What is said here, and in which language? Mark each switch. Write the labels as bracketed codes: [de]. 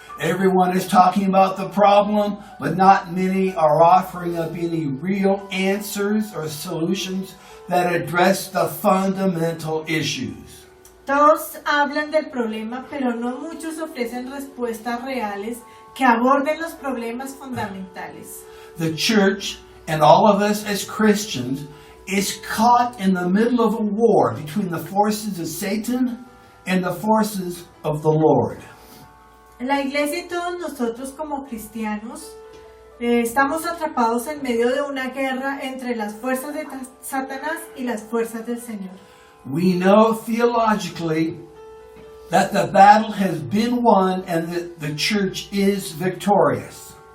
[en] Everyone is talking about the problem, but not many are offering up any real answers or solutions that address the fundamental issues. [es] Todos hablan del problema, pero no muchos ofrecen respuestas reales que aborden los problemas fundamentales. [en] The church and all of us as Christians is caught in the middle of a war between the forces of Satan and the forces of the Lord. [es] La iglesia y todos nosotros como cristianos estamos atrapados en medio de una guerra entre las fuerzas de Satanás y las fuerzas del Señor. [en] We know theologically that the battle has been won and that the church is victorious.